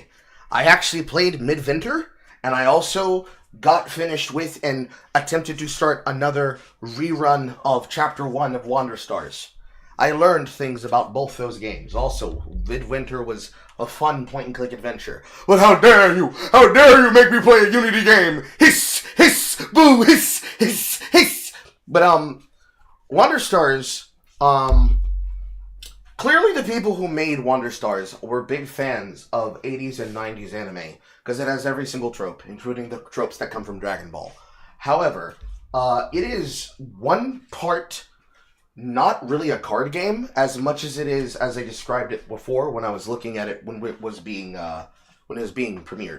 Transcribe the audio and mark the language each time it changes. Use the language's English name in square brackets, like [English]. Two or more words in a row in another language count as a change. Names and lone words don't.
[English] I actually played Midwinter, and I also got finished with and attempted to start another rerun of Chapter 1 of Wander Stars. I learned things about both those games. Also, Midwinter was a fun point-and-click adventure. But how dare you! How dare you make me play a Unity game! Hiss! Hiss! Boo! Hiss! Hiss! Hiss! But, Wander Stars, clearly the people who made Wander Stars were big fans of 80s and 90s anime, because it has every single trope, including the tropes that come from Dragon Ball. However, it is one part not really a card game as much as it is, as I described it before when I was looking at it when it was being premiered.